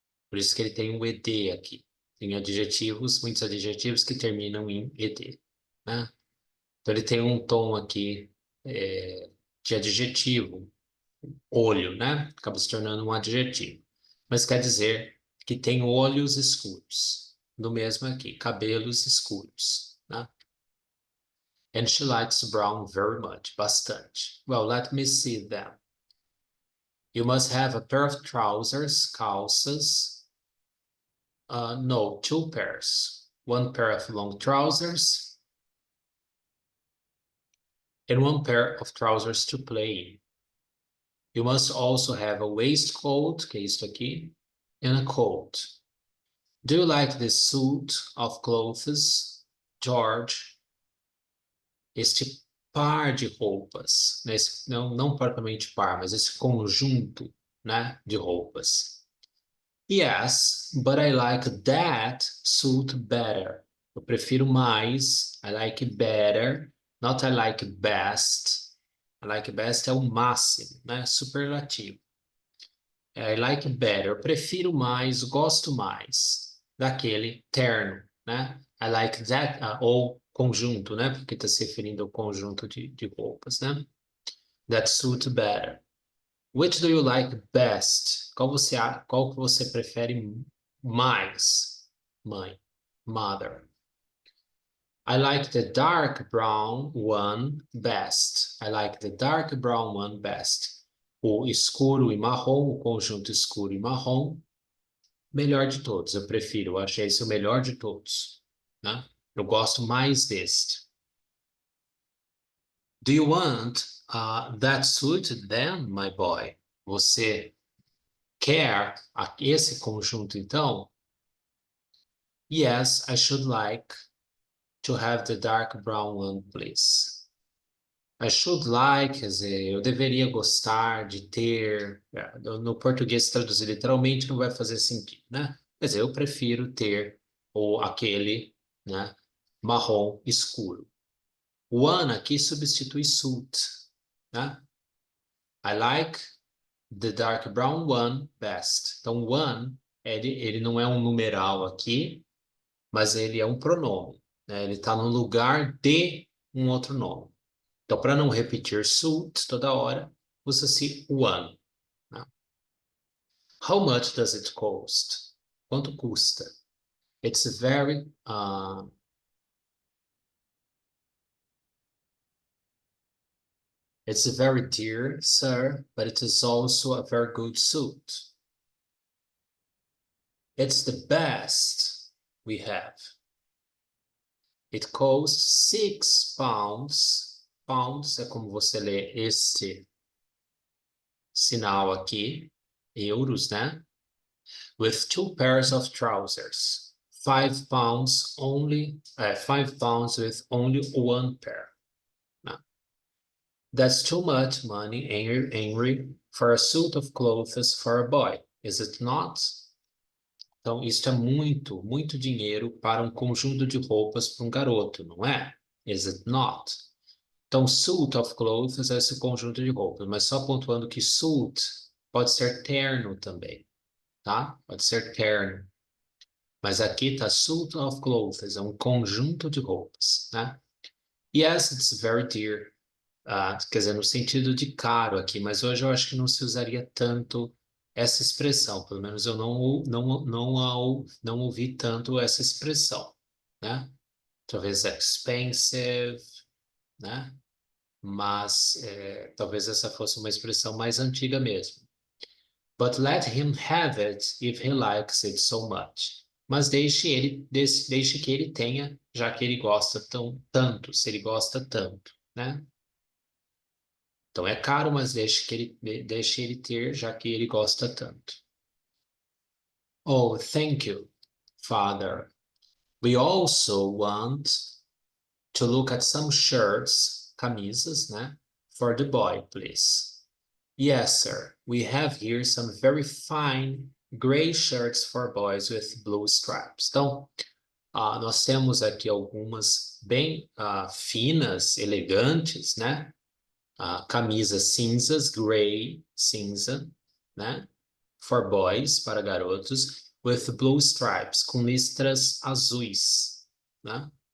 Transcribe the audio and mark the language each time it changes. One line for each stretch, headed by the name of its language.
Portuguese: Por isso que ele tem um ed aqui. Tem adjetivos, muitos adjetivos que terminam em ed, né? Então, ele tem um tom aqui de adjetivo, olho, né? Acaba se tornando um adjetivo. Mas quer dizer que tem olhos escuros. No mesmo aqui, cabelos escuros, né?
English: And she likes brown very much,
Portuguese: bastante.
English: Well, let me see them. You must have a pair of trousers,
Portuguese: calças.
English: No, two pairs. One pair of long trousers and one pair of trousers to play in. You must also have a waistcoat,
Portuguese: que é isto aqui,
English: and a coat. Do you like this suit of clothes, George?
Portuguese: Este par de roupas, né? Não propriamente par, mas esse conjunto, né, de roupas.
English: Yes, but I like that suit better.
Portuguese: Eu prefiro mais.
English: I like better, not I like best. I like best
Portuguese: é o máximo, né? Superlativo.
English: I like better.
Portuguese: Eu prefiro mais, gosto mais daquele terno, né?
English: I like that,
Portuguese: ou conjunto, né? Porque está se referindo ao conjunto de roupas, né?
English: That suit better. Which do you like best?
Portuguese: Qual que você prefere mais? Mãe,
English: mother. I like the dark brown one best. I like the dark brown one best.
Portuguese: O escuro e marrom, o conjunto escuro e marrom, melhor de todos. Eu prefiro, eu achei esse o melhor de todos, né? Eu gosto mais deste.
English: Do you want that suit then, my boy?
Portuguese: Você quer esse conjunto, então?
English: Yes, I should like to have the dark brown one, please. I should like,
Portuguese: quer dizer, eu deveria gostar de ter. No português, traduzir literalmente não vai fazer sentido, né? Quer dizer, eu prefiro ter ou aquele, né, marrom escuro. One aqui substitui suit, né?
English: I like the dark brown one best.
Portuguese: Então, one, ele não é um numeral aqui, mas ele é um pronome, né? Ele está no lugar de um outro nome. Então, para não repetir suit toda hora, usa-se one, né?
English: How much does it cost?
Portuguese: Quanto custa?
English: It's very it's very dear, sir, but it is also a very good suit. It's the best we have. It costs £6.
Portuguese: Pounds é como você lê este sinal aqui, euros, né?
English: With 2 pairs of trousers. £5 only, £5 with only one pair. No. That's too much money, Henry, for a suit of clothes for a boy, is it not?
Portuguese: Então, isso é muito, muito dinheiro para um conjunto de roupas para um garoto, não é?
English: Is it not?
Portuguese: Então, suit of clothes é esse conjunto de roupas, mas só pontuando que suit pode ser terno também, tá? Pode ser terno. Mas aqui tá suit of clothes, é um conjunto de roupas, né?
English: Yes, it's very dear.
Portuguese: Quer dizer, no sentido de caro aqui, mas hoje eu acho que não se usaria tanto essa expressão, pelo menos eu não ouvi tanto essa expressão, né? Talvez expensive, né? Mas talvez essa fosse uma expressão mais antiga mesmo.
English: But let him have it if he likes it so much.
Portuguese: Mas deixe que ele tenha, já que ele gosta tanto, se ele gosta tanto, né? Então é caro, mas deixe ele ter, já que ele gosta tanto.
English: Oh, thank you, Father. We also want to look at some shirts,
Portuguese: camisas, né?
English: For the boy, please. Yes, sir. We have here some very fine gray shirts for boys with blue stripes.
Portuguese: Então, nós temos aqui algumas bem finas, elegantes, né? Camisas cinzas, gray, cinza, né?
English: For boys,
Portuguese: para garotos,
English: with blue stripes,
Portuguese: com listras azuis, né?